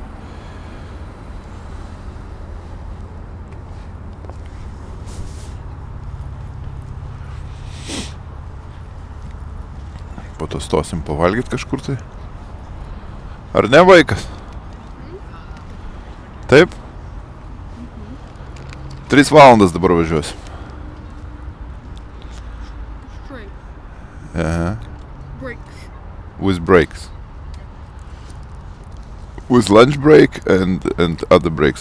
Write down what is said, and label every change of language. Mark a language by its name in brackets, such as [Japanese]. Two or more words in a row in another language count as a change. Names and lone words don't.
[Lithuanian] Po to stosim pavalgyt kažkur tai. Ar ne, vaikas? Taip? 3 valandas dabar važiuosim. [English] Straight. Aha. Breaks. With breaks. With lunch break and other breaks.